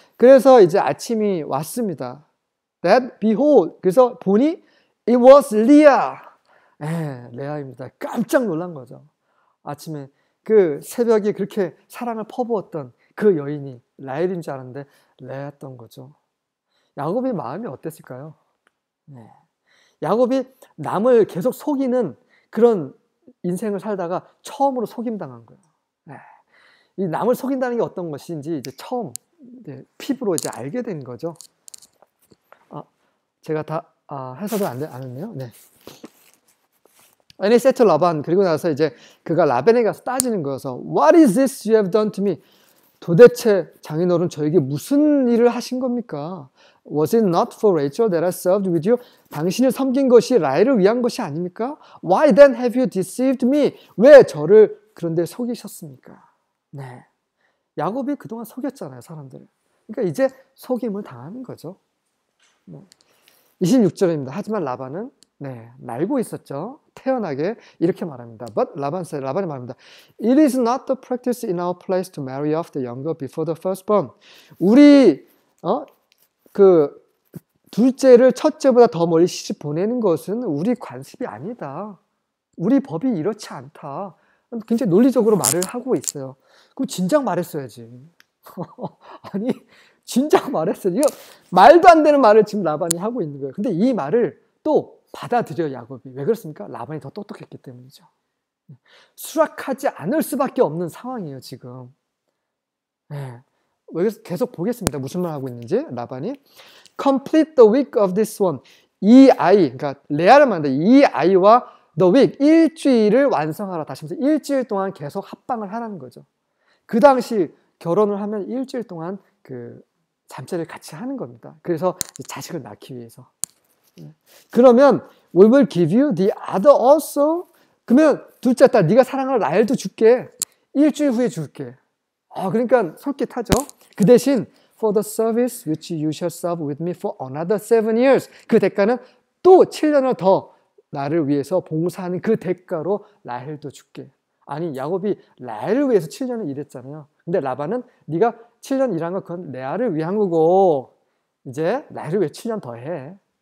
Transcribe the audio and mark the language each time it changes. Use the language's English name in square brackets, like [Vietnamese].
[Korean] 그래서 이제 아침이 왔습니다. [English] That behold. [Korean] 그래서 보니 [English] it was Leah. [Korean] 레아입니다. 깜짝 놀란 거죠. 아침에 그 새벽에 그렇게 사랑을 퍼부었던 그 여인이 라헬인 줄 알았는데 레아였던 거죠. 야곱의 마음이 어땠을까요? 야곱이 남을 계속 속이는 그런 인생을 살다가 처음으로 속임당한 거예요. 이 남을 속인다는 게 어떤 것인지 이제 처음 피부로 이제 알게 된 거죠. 제가 다 해석을 안 했네요. 네. [English] And he said to Laban, [Korean] 그리고 나서 이제 그가 라반에 가서 따지는 거여서 [English] What is this you have done to me? [Korean] 도대체 장인어른 저에게 무슨 일을 하신 겁니까? [English] Was it not for Rachel that I served with you? [Korean] 당신을 섬긴 것이 라헬을 위한 것이 아닙니까? [English] Why then have you deceived me? [Korean] 왜 저를 그런데 속이셨습니까? 네, 야곱이 그동안 속였잖아요, 사람들을. 그러니까 이제 속임을 당하는 거죠. 26절입니다. 하지만 라반은 알고 있었죠. 태연하게 이렇게 말합니다. But 라반이 말합니다. [English] It is not the practice in our place to marry off the younger before the firstborn. [Korean] 우리 그 둘째를 첫째보다 더 멀리 시집 보내는 것은 우리 관습이 아니다. 우리 법이 이렇지 않다. 굉장히 논리적으로 말을 하고 있어요. 그럼 진작 말했어야지. 아니, 진작 말했어요. 이거 말도 안 되는 말을 지금 라반이 하고 있는 거예요. 근데 이 말을 또 받아들여요, 야곱이. 왜 그렇습니까? 라반이 더 똑똑했기 때문이죠. 수락하지 않을 수밖에 없는 상황이에요, 지금. 여기서 계속 보겠습니다. 무슨 말 하고 있는지. [English] 라반이 complete the week of this one. [Korean] 이 아이, 그러니까 레아를 말한다. 이 아이와 [English] the week, [Korean] 일주일을 완성하라. 다시 말해서 일주일 동안 계속 합방을 하라는 거죠. 그 당시 결혼을 하면 일주일 동안 그 잠자리를 같이 하는 겁니다. 그래서 자식을 낳기 위해서. [English] 그러면 we will give you the other also. [Korean] 그러면 둘째 딸, 네가 사랑하는 라헬도 줄게. 일주일 후에 줄게. 그러니까 솔깃하죠. 그 대신 [English] for the service which you shall serve with me for another 7 years. [Korean] 그 대가는 또 7년을 더 나를 위해서 봉사하는 그 대가로 라헬도 줄게. 아니, 야곱이 라헬을 위해서 7년을 일했잖아요. 근데 라반은 네가 7년 일한 거 그건 레아를 위한 거고 이제 라헬을 위해 7년 더 해.